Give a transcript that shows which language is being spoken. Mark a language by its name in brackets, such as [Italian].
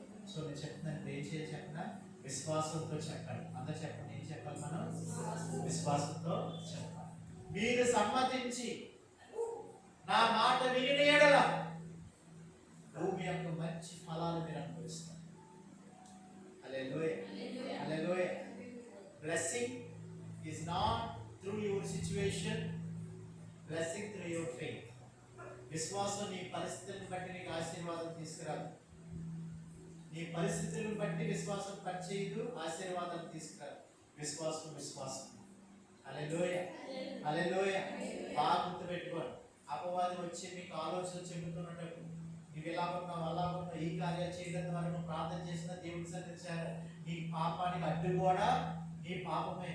[Telugu] So నేను చెప్తున్నాను, ఏం చేయాలి చెప్పిన విశ్వాసంతో చెప్పాలి. అందరూ చెప్పండి, ఏం చెప్పాలి మనం? విశ్వాసంతో చెప్పాలి. మీరు సమ్మతించి నా మాట విని ఎడల భూమి యొక్క మంచి ఫలాలు మీరు అనుభవిస్తారు. హల్లెలూయా. హల్లెలూయా. [English] Blessing is not through your situation, blessing through your faith. [Telugu] విశ్వాసం నీ పరిస్థితులను బట్టి నీకు ఆశీర్వాదం తీసుకురాదు. నీ పరిస్థితులను బట్టి విశ్వాసం పనిచేయదు, ఆశీర్వాదం తీసుకురాదు. విశ్వాసం విశ్వాసం. హల్లెలూయా. హల్లెలూయా. బాగా గుర్తుపెట్టుకోండి. అపవాది వచ్చి మీకు ఆలోచన చెబుతున్నట్టు, నువ్వు ఎలా ఉన్నావు, అలా ఉన్నావు, ఈ కార్యాలు చేయడం ద్వారా నువ్వు ప్రార్థన చేసిన దేవుడికి సన్నిధించారు, నీ పాపానికి అడ్డు కూడా నీ పాపమే.